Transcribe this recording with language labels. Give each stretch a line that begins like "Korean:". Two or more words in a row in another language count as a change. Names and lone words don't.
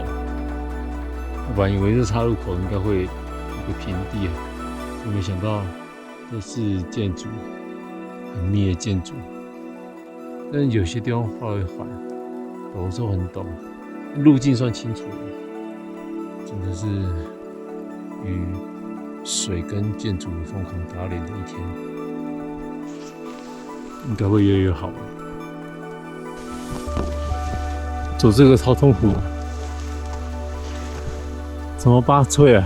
Chinese: 我本來以為這岔路口應該會有個平地，我沒想到都是建築，很密的建築。但有些地方稍微緩，陡的時候很陡，路徑算清楚了。真的是與水跟建築瘋狂打臉的一天，應該會越來越好。走這個超痛苦，什麼8脆啊？